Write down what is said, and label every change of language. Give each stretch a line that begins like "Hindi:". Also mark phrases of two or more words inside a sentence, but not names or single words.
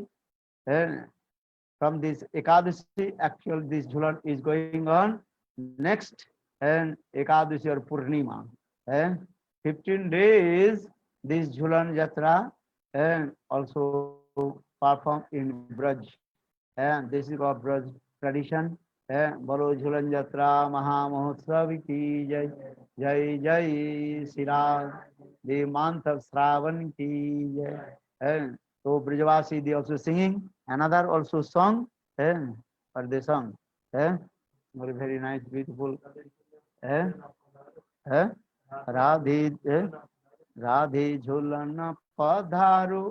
English: From this Ekadashi, actually this Jhulan is going on next and Ekadashi or Purnima. 15 days this Jhulan Jatra and also perform in Braj. And this is our Braj tradition.
Hindi: बोलो झूलन यात्रा महामहोत्सव की जय। जय जय श्री राम।
English: the month of Shravan
Hindi: की जय.
English: So Brijavasi they also singing another also song, for the song, very very nice, beautiful,
Hindi: राधे, राधे झुलना पधारु.